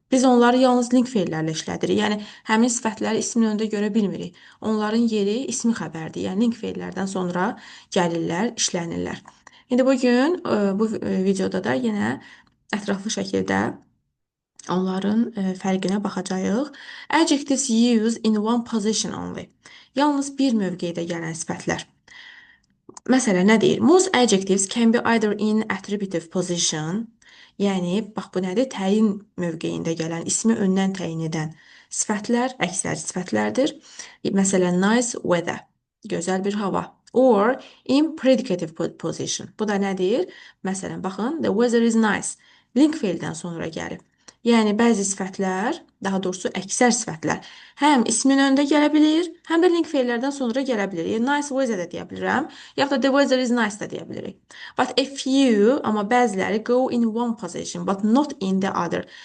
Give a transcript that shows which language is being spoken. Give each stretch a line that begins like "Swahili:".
Azerbaijani: Biz onları yalnız link fe'llərlə işlədirik. Yəni həmin sifətləri ismin öndə görə bilmirik. Onların yeri ismi xəbərdir. Yəni link fe'llərdən sonra gəlirlər, işlənirlər. İndi bu gün bu videoda da yenə ətraflı şəkildə onların fərqinə baxacağıq.
English: Adjectives used in one position only.
Azerbaijani: Yalnız bir mövqedə gələn sifətlər. Məsələn, nə deyir?
English: Most adjectives can be either in attributive position.
Azerbaijani: Yəni, bax bu nədir? Təyin mövqeyində gələn, ismi öndən təyin edən sifətlər, əksər sifətlərdir. Məsələn,
English: nice weather.
Azerbaijani: Gözəl bir hava.
English: Or in predicative position.
Azerbaijani: Bu da nədir? Məsələn, baxın,
English: the weather is nice.
Azerbaijani: Link fe'ldən sonra gəlib. Yəni, bəzi sifətlər, daha doğrusu əksər sifətlər, həm ismin öndə gələ bilir, həm də link fe'llərdən sonra gələ bilir. Yəni,
English: nice weather
Azerbaijani: də deyə bilirəm, yaxud da
English: the weather is nice
Azerbaijani: da deyə bilirik.
English: But a few,
Azerbaijani: amma bəziləri
English: go in one position, but not in the other.